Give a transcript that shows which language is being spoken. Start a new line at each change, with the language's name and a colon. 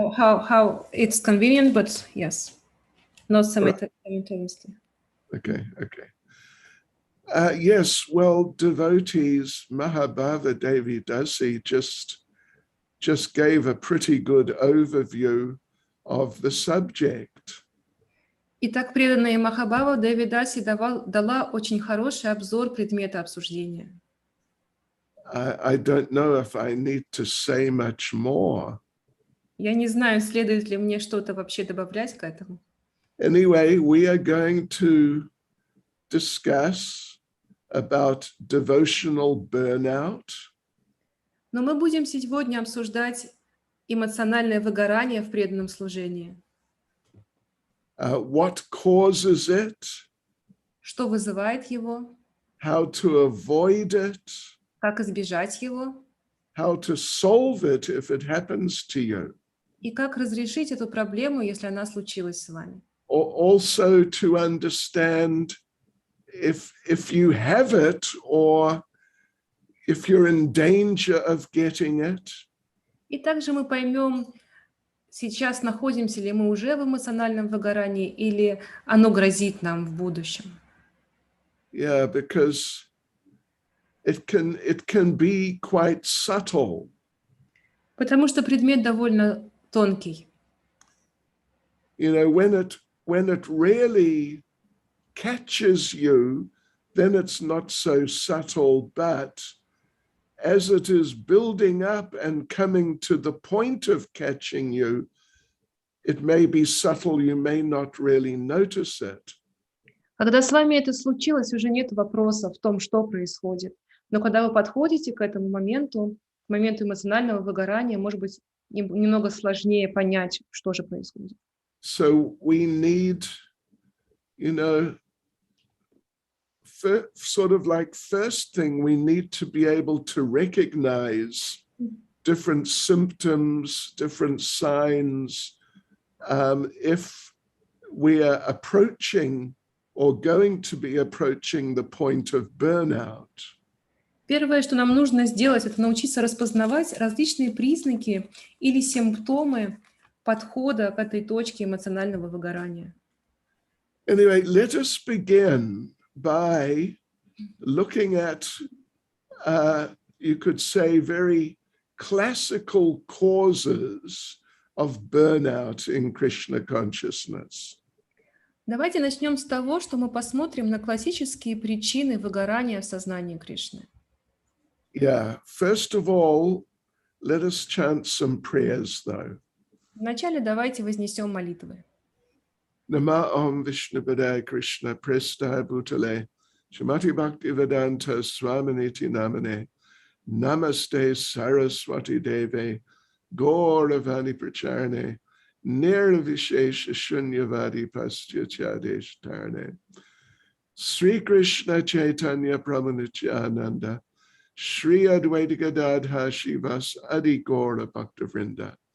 English: How it's convenient, but yes, not simultaneously. Okay. Yes, well, devotees, Mahabhava Devi Dasi just gave a pretty good overview of the subject.
Russian: Итак, преданная Махабхава Деви Даси дала очень хороший обзор предмета обсуждения.
English: I don't know if I need to say much more.
Russian: Я не знаю, следует ли мне что-то вообще добавлять к этому.
English: Anyway, we are going to discuss about devotional burnout.
Russian: Но мы будем сегодня обсуждать эмоциональное выгорание в преданном служении.
English: what causes it,
Russian: что вызывает его,
English: how to avoid it,
Russian: как избежать его
English: how to solve it if it happens to you.
Russian: и как разрешить эту проблему, если она случилась с вами.
English: Or also to understand if you have it or if you're in danger of getting it.
Russian: И также мы поймем, сейчас находимся ли мы уже в эмоциональном выгорании или оно грозит нам в будущем.
English: Yeah, because it can be quite subtle.
Russian: Потому что предмет довольно тонкий.
English: You know, when it really catches you, then it's not so subtle, but as it is building up and coming to the point of catching you, it may be subtle, you may not really notice it.
Russian: Когда с вами это случилось, уже нет вопроса в том, что происходит. Но когда вы подходите к этому моменту, к моменту эмоционального выгорания, может быть, немного сложнее понять, что же происходит.
English: So we need, you know, sort of like first thing, we need to be able to recognize different symptoms, different signs. If we are approaching or going to be approaching the point of burnout.
Russian: Первое, что нам нужно сделать, это научиться распознавать различные признаки или симптомы подхода к этой точке эмоционального выгорания.
English: Anyway, let us begin by looking at, you could say, very classical causes of burnout in Krishna consciousness.
Russian: Давайте начнем с того, что мы посмотрим на классические причины выгорания в сознании Кришны.
English: Yeah, first of all, let us chant some prayers, though.
Russian: Вначале давайте вознесем молитвы.
Sanskrit: Nama Om Vishnupadaya Krishna Prestaya Bhutale Srimati Bhaktivedanta Swaminiti Namane Namaste Saraswati Deve Gauravani Pracharne Nirvishesha Shunyavadi Pastyachyadesh Tarne Sri Krishna Chaitanya Prabhu Shri Advaita Gadadha Shivas Adi Gaura Bhaktavrinda